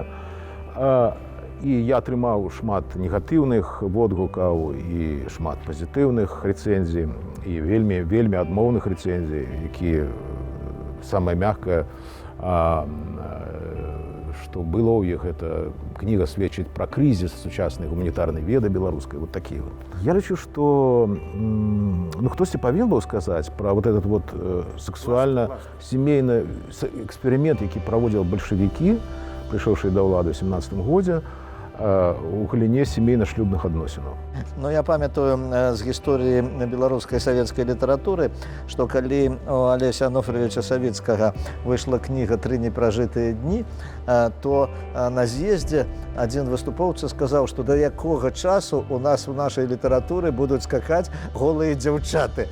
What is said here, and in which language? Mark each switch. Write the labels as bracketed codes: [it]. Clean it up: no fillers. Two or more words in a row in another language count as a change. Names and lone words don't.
[be] І я атрымаў шмат негатыўных водгукаў і шмат пазітыўных рэцэнзій, і вельмі адмоўных рэцэнзій, якія самае мяккае, што было ў іх, гэта кніга сведчыць пра крызіс сучаснай гуманітарнай веды беларускай, вот такія вот. Я лічу, што хтосьці павінен быў сказаць пра [ru] вот этот вот [be] сексуальна-семейны эксперымент, які праводзіў бальшавікі, прыйшоўшыя да ўлады ў 17 годзе, у галіне сямейна-шлюбных адносінаў. Ну, я памятаю з гісторыі беларускай савецкай літаратуры, што калі у Алеся Анофрыевича Савіцкага выйшла кніга «Тры непражытыя дні», то на з'ездзе адзін выступоўца сказаў, што да якога часу у нас у нашай літаратуры будуць скакаць голыя дзяўчаты.